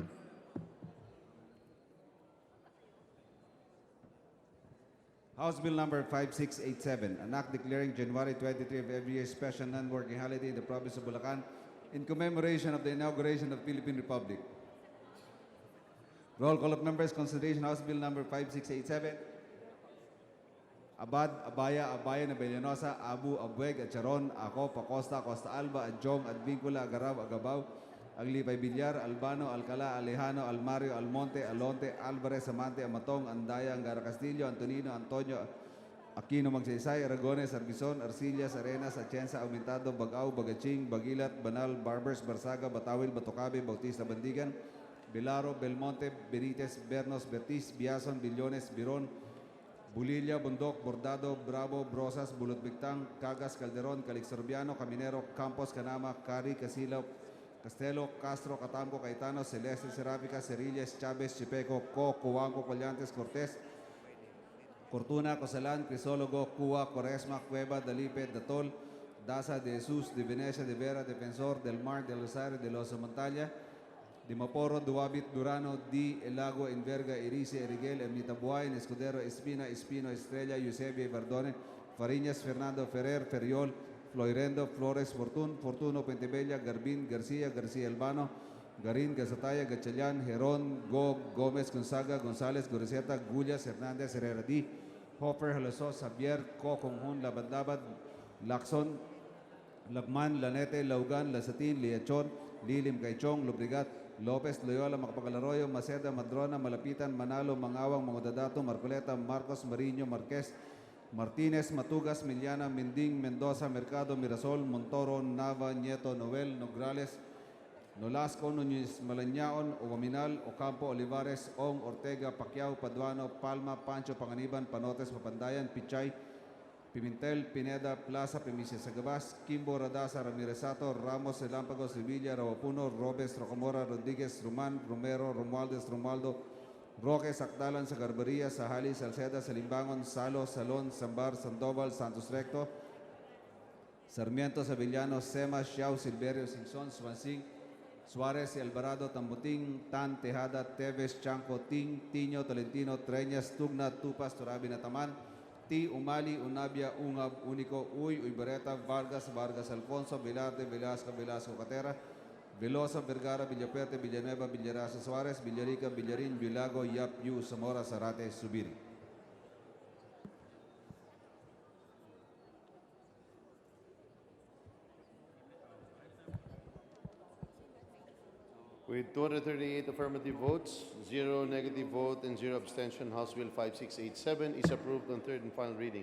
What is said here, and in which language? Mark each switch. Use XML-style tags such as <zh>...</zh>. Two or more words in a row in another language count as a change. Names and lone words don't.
<en>House Bill number 5687, an act declaring January 23 of every year special non-working holiday in the province of Bulacan in commemoration of the inauguration of the Philippine Republic. Roll call of members, consideration House Bill number 5687. Abad, Abaya, Abayan, Abellanosa, Abu, Abueg, Acharon, Ako, Pacosta, Costa Alba, Adjong, Advincula, Agaraw, Agabaw, Aglipay Villar, Albano, Alcala, Alejano, Almario, Almonte, Alonte, Alvarez, Amante, Amatong, Andaya, Angara Castillo, Antonino, Antonio, Aquino Magsaysay, Aragones, Arbizon, Arcillas, Arenas, Atienza, Aumentado, Bagao, Bagaching, Bagilat, Banal, Barbers, Barsaga, Batawil, Batocabe, Bautista, Bandigan, Bilaro, Belmonte, Benitez, Bernos, Bertis, Biason, Billones, Biron, Bulilla, Bundok, Bordado, Bravo, Brosas, Bulutbictang, Cagas, Calderon, Calixorbiano, Caminero, Campos, Canama, Cari, Casilo, Castelo, Castro, Catamco, Caetano, Celeste, Serafica, Cerillas, Chavez, Chipeco, Co, Cuanco, Collantes, Cortés, Cortuna, Cosalan, Crisólogo, Cuba, Quaresma, Cueva, Dalipe, Datol, Daza, de Jesus, de Venecia, de Vera, Defensor, del Mar, del Rosario, de Los Montaña, de Maporo, Duabit, Durano, Di, El Lago, Enverga, Erice, Eriguel, Ermitabuay, Escudero, Espina, Espino, Estrella, Eusebio, Verdone, Fariñas, Fernando, Ferrer, Ferriol, Floirendo, Flores, Fortuno, Pentebella, Garbin, García, García Albano, Garín, Gazataya, Gachallán, Gerón, Gómez, Gonzaga, González, Goreceta, Gullas, Hernández, Herrera D, Hopper, Halasos, Javier, Co, Conjun, Labandabad, Lacson, Labman, Lanete, Laugan, Lasatin, Liachon, Lilim, Caichong, Lubrigat, Lopez, Loyola, Macapagalaroyo, Maceda, Madrona, Malapitan, Manalo, Mangawang, Mangodadato, Marcoleta, Marcos, Mariño, Marquez, Martínez, Matugas, Miliana, Mending, Mendoza, Mercado, Mirasol, Montoro, Nava, Nieto, Noel, Nograles, Nolasco, Núñez, Malañaon, Ogaminal, Ocampo, Olivares, Ong, Ortega, Pacquiao, Paduano, Palma, Pancho, Panganiban, Panotes, Papandayan, Pichay, Pimentel, Pineda, Plaza, Primicia Sagabas, Kimbo, Radasa, Ramiresato, Ramos, Relámpagos, Revilla, Rawapuno, Robes, Rocamora, Rodriguez, Roman, Romero, Romualdez, Romualdo, Roque, Sacdalan, Sagarbaria, Sahali, Salceda, Salimbangon, Salo, Salón, Sambar, Sandoval, Santos Recto, Sarmiento, Sevillano, Sema, Xiao, Silverio, Singson, Swansing, Suarez, Alvarado, Tambuting, Tan, Tejada, Teves, Chanco, Ting, Tiño, Tolentino, Treñas, Tugna, Tupas, Turabi, Nataman, T. Umali, Unabia, Ungab, Unico, Uy, Uybereta, Vargas, Vargas, Alfonso, Velarde, Velasco, Velasco, Catera, Velosa, Vergara, Villaperte, Villanueva, Villaraza, Suarez, Villarica, Villarin, Villago, Yap, Yu, Zamora, Zarate, Subiri. With 238 affirmative votes, 0 negative vote, and 0 abstention, House Bill 5687 is approved on third and final reading.</en>